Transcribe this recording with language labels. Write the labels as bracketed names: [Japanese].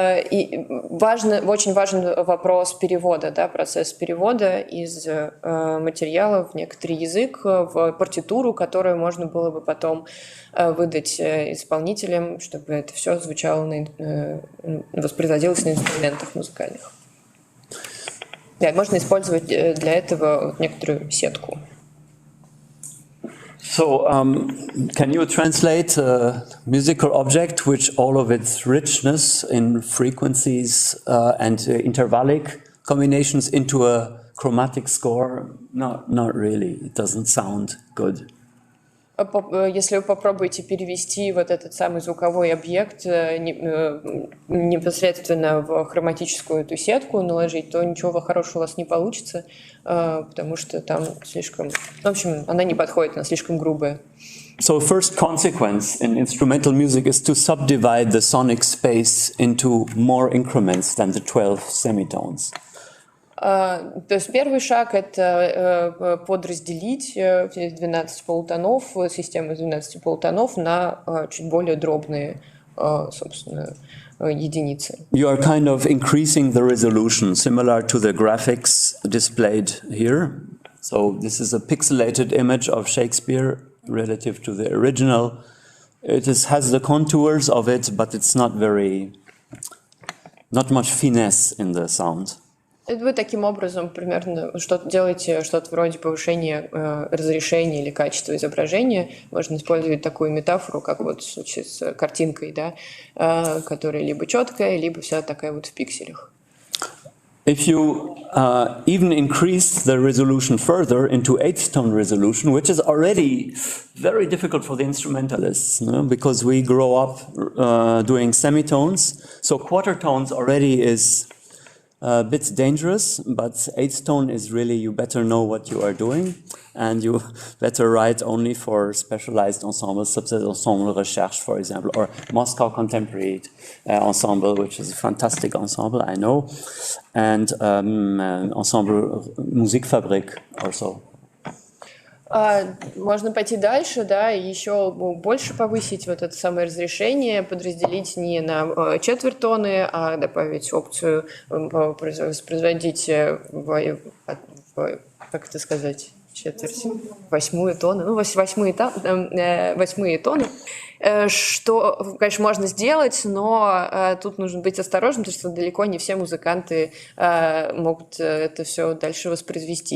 [Russian] и очень важен вопрос перевода, да, процесс перевода из материала в некоторый язык, в партитуру, которую можно было бы потом выдать исполнителям, чтобы это все звучало, воспроизводилось на инструментах музыкальных. Да, можно использовать для этого некоторую сетку. [English] So, can you translate a musical object which all of its richness in frequencies and intervallic combinations into a chromatic score, not really. It doesn't sound good. [Russian] Если вы попробуете перевести вот этот самый звуковой объект непосредственно в хроматическую эту сетку наложить, то ничего хорошего у вас не получится, потому что там слишком... В общем, она не подходит, она слишком грубая. [English] So first consequence in instrumental music is to subdivide the sonic space into more increments than the 12 semitones. [Russian] То есть первый шаг – это подразделить 12 полутонов, систему 12 полутонов на чуть более дробные, собственно, единицы. [English] You are kind of increasing the resolution, similar to the graphics displayed here. So this is a pixelated image of Shakespeare relative to the original. It has the contours of it, but it's not much finesse in the sound. [Russian] Вы таким образом примерно делаете что-то вроде повышения разрешения или качества изображения. Можно использовать такую метафору, как вот в случае с картинкой, да, которая либо четкая, либо вся такая вот в пикселях. [English] If you even increase the resolution further into 8th-tone resolution, which is already very difficult for the instrumentalists, no? Because we grow up doing semitones, so quarter tones already is a bit dangerous, but 8th tone is really, you better know what you are doing, and you better write only for specialized ensembles, such as Ensemble Recherche, for example, or Moscow Contemporary Ensemble, which is a fantastic ensemble, I know, and Ensemble Musikfabrik also. [Russian] Можно пойти дальше, да, и еще больше повысить вот это самое разрешение, подразделить не на четверть тоны, а добавить опцию воспроизводить как это сказать, четверть, восьмую тоны, ну, восьмые тоны, что, конечно, можно сделать, но тут нужно быть осторожным, потому что далеко не все музыканты могут это все дальше воспроизвести.